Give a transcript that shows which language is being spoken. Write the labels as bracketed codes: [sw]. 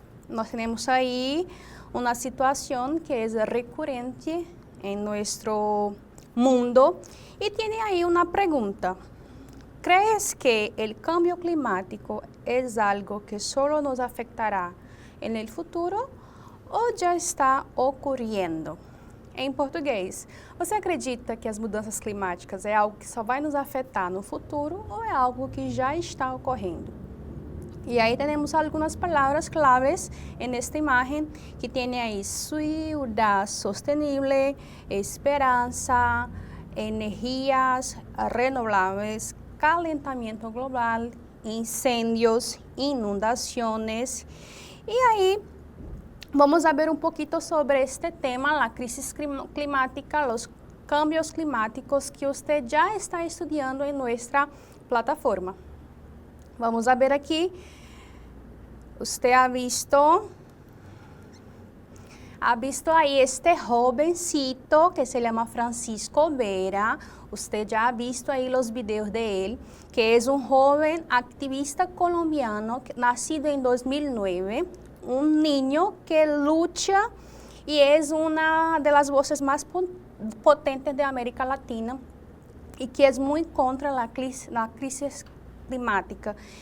[es] Nos tenemos ahí una situación que es recurrente en nuestro mundo y tiene ahí una pregunta. ¿Crees que el cambio climático es algo que solo nos afectará en el futuro o ya está ocurriendo? [pt] Em português, você acredita que as mudanças climáticas é algo que só vai nos afetar no futuro ou é algo que já está ocorrendo? E aí temos algumas palavras claves nesta imagem que tem aí [es] ciudad sostenible, [pt] esperança, energias renováveis, [es] calentamiento global, [pt] incêndios, inundações. E aí vamos a ver um pouquinho sobre este tema, a crise climática, os cambios climáticos que você já está estudando em nossa plataforma. [es] Vamos a ver aqui. Usted ha visto ahí este jovencito que se llama Francisco Vera. Usted ya ha visto ahí los videos de él, que es un joven activista colombiano nacido en 2009, un niño que lucha y es una de las voces más potentes de América Latina y que es muy contra la crisis climática.